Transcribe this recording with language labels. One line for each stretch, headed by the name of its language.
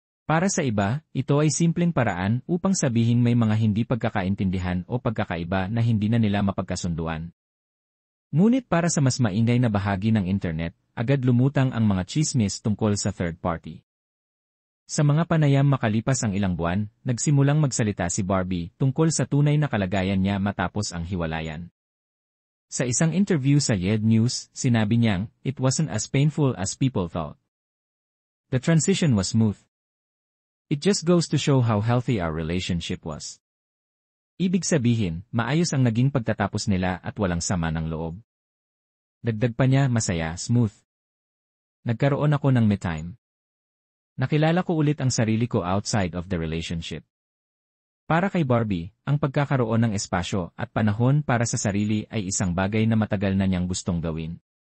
Filipino: Para sa iba, ito ay simpleng paraan upang sabihing may mga hindi pagkakaintindihan o pagkakaiba na hindi na nila mapagkasunduan. Ngunit para sa mas maingay na bahagi ng internet, agad lumutang ang mga chismis tungkol sa third party. Sa mga panayam makalipas ang ilang buwan, nagsimulang magsalita si Barbie tungkol sa tunay na kalagayan niya matapos ang hiwalayan. Sa isang interview sa YED News, sinabi niyang,
English: "It wasn't as painful as people thought. The transition was smooth. It just goes to show how healthy our relationship was."
Filipino: Ibig sabihin, maayos ang naging pagtatapos nila at walang sama ng loob. Dagdag pa niya, masaya, smooth. Nagkaroon ako ng me time. Nakilala ko ulit ang sarili ko
English: outside of the relationship.
Filipino: Para kay Barbie, ang pagkakaroon ng espasyo at panahon para sa sarili ay isang bagay na matagal na niyang gustong gawin.